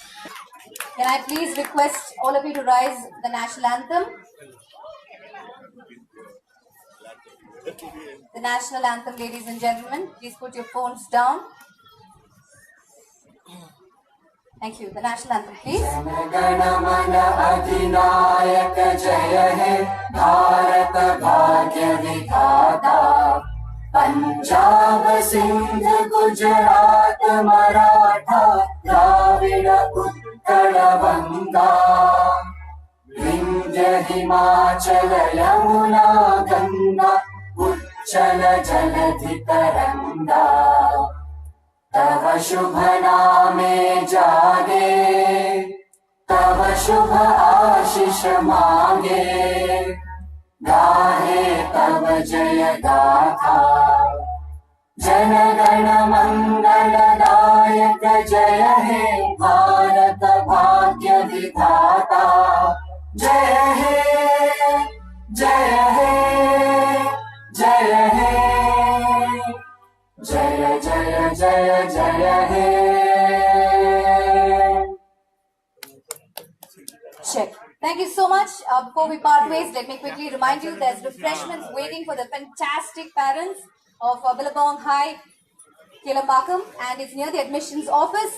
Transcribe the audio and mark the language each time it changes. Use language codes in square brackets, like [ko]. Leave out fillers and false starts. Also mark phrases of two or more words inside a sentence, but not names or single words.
[en] Can I please request all of you to rise the national anthem? The national anthem, ladies and gentlemen. Please put your phones down. Thank you. The national anthem, please. [bn] জন অধিনায়ক জয় হে ভারত ভাগ্য বিধাতা পাঞ্জাব সিন্ধু গুজরাট মারাঠা দ্রাবিড় উত্তর বঙ্গ বিন্ধ্য হিমাচল যমুনা গঙ্গা উচ্ছল জলধি তরঙ্গ তব শুভ নামে জাগে তব শুভ আশিস মাগে গাহে তব জয় গাথা জনগণ মঙ্গলদায়ক জয় হে ভারত ভাগ্য বিধাতা জয় হে জয় হে জয় হে জয় জয় জয় জয় হে. [en] Check. Thank you so much. Before we part ways, let me quickly remind you there's refreshments waiting for the fantastic parents of Billabong High, Kelambakam, and it's near the admissions office.